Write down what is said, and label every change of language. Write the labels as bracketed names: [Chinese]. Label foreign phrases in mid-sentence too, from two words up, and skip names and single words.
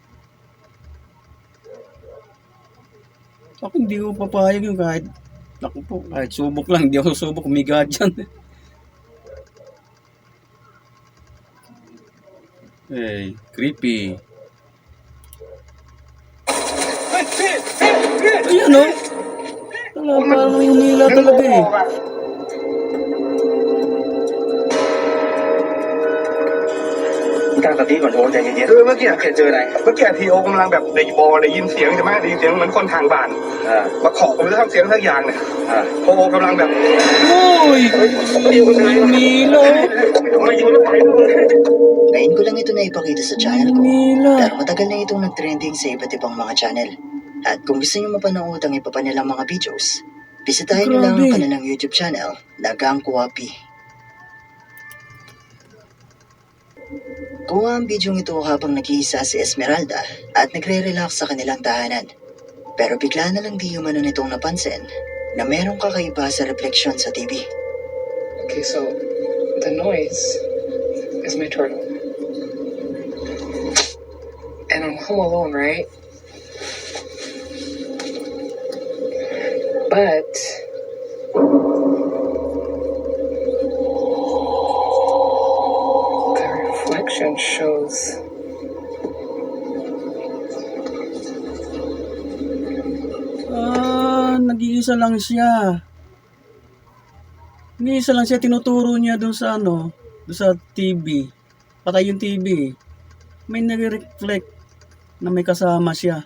[Filipino] Ako hindi ko papayag yung kahit naku po, kahit subok lang, hindi ako subok umiga dyan. [English] Hey, creepy. [Filipino] Ayan o. Wala, parang may humila talaga eh. [Thai] ตั้งสติก่อนโทรใจเย็น คือเมื่อกี้ เจออะไร เมื่อกี้ทีโอกำลังแบบได้ยินเสียงใช่ไหมได้ยินเสียงเหมือนคนทางบ้าน อ่า มาขอผมจะทำเสียงสักอย่างเนี่ย อ่า โอกำลังแบบ [Filipino] Uy! May humila. [Thai] มายิงรถไฟด้วย [Filipino] Ngayon ko lang ito na ipakita sa channel ko, Humila. pero matagal na itong nag-trending sa iba't ibang mga channel. At kung gusto niyo mapanood ang iba pa nilang mga videos, bisitahin niyo lang ang Grabe. kanilang YouTube channel na Gang Kuwapi. Kuha ang bidyong ito habang nag-iisa si Esmeralda at nagre-relax sa kanilang tahanan. Pero bigla na lang di umano nitong napansin na merong kakaiba sa refleksyon sa TV. [English] Okay, so the noise is my turtle. And I'm home alone, right? But the reflection shows [Filipino] Nag-iisa lang siya. Nag-iisa lang siya, tinuturo niya doon sa ano, doon sa TV. Patay yung TV. May nag-reflect na may kasama siya.